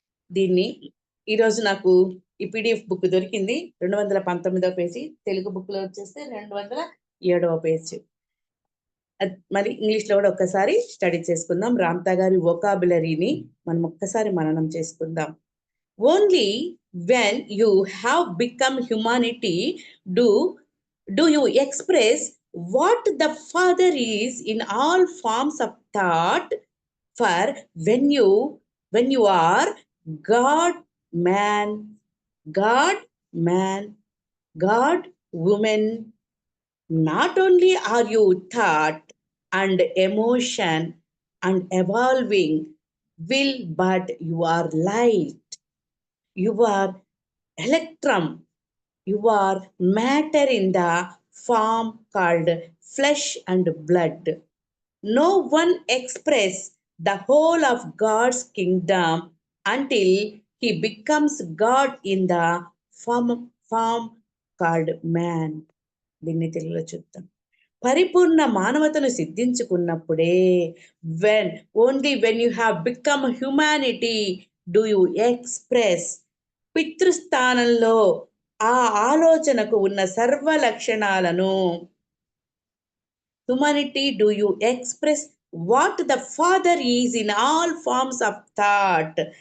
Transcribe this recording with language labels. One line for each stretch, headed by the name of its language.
Telugu: దీన్ని ఈరోజు నాకు ఈ PDF బుక్ దొరికింది, 219వ పేజీ. తెలుగు బుక్లో వచ్చేస్తే 207వ పేజీ. మరి ఇంగ్లీష్లో కూడా ఒక్కసారి స్టడీ చేసుకుందాం. రాంతా గారి వొకాబులరీని మనం ఒక్కసారి మననం చేసుకుందాం.
English: Only when you have become humanity do you express what the Father is in all forms of thought. For when you are God man, God man, God woman, not only are you thought and emotion and evolving will, but you are light, you are electrum, you are matter in the form called flesh and blood. No one express the whole of God's kingdom until he becomes God in the form called man.
Telugu: దీన్ని తెలుగులో చూద్దాం. పరిపూర్ణ మానవతను సిద్ధించుకున్నప్పుడే,
English: when only when you have become humanity do you express,
Telugu: పితృస్థానంలో ఆ ఆలోచనకు ఉన్న సర్వ లక్షణాలను,
English: Humanity do you express what the father is in all forms of thought.